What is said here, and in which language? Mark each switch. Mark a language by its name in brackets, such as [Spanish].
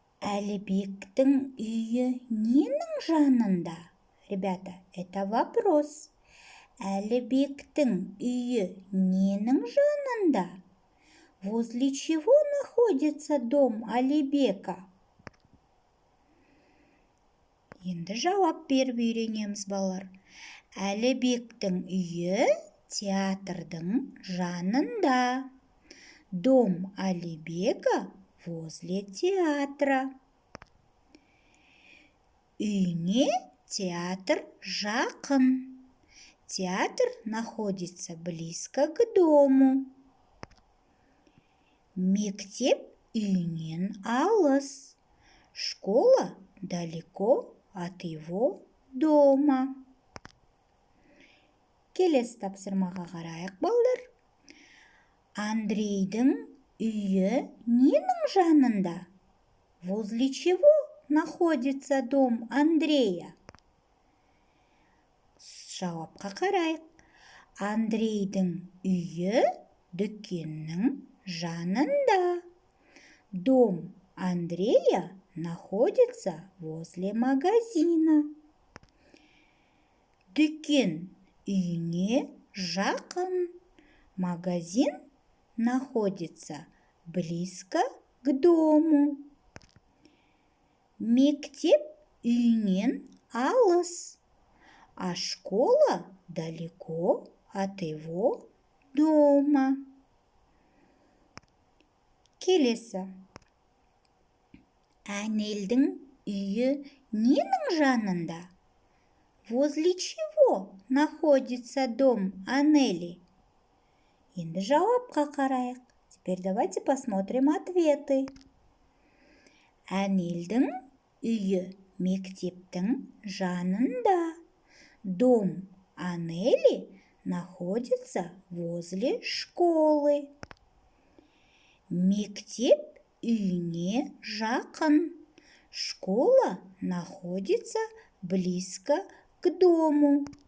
[Kazakh] Әлібектің үйі ненің жанында? [Russian] Ребята, это вопрос. [Kazakh] Әлібектің үйі ненің жанында? [Russian] Возле чего находится дом Алибека? [Kazakh] Енді жауап беріп үйренеміз, балалар. Әлібектің үйі театрдың жанында. [Russian] Дом Алибека возле театра. [Kazakh] Үйіне театр жақын. [Russian] Театр находится близко к дому. [Kazakh] Мектеп үйінен алыс. [Russian] Школа далеко от его дома. [Kazakh] Келесі тапсырмаға қарайық, балдар. Андрейдің үйі ненің жанында? [Russian] Возле чего находится дом Андрея? [Kazakh] Жауапқа қарайық. Андрейдің үйі дүкеннің жанында. [Russian] Дом Андрея находится возле магазина. [Kazakh] Дүкен үйіне жақын. [Russian] Магазин находится близко к дому. [Kazakh] Мектеп үйінен алыс, [Russian] а школа далеко от его дома. [Kazakh] Келесі. Әнелдің үйі ненің жанында? [Russian] Возле чего находится дом Анели? [Kazakh] Енді жауапқа қарайық. [Russian] Теперь давайте посмотрим ответы. [Kazakh] Әнелдің үйі мектептің жанында. [Russian] Дом Анели находится возле школы. [Kazakh] Мектеп үйіне жақын. [Russian] Школа находится близко к дому.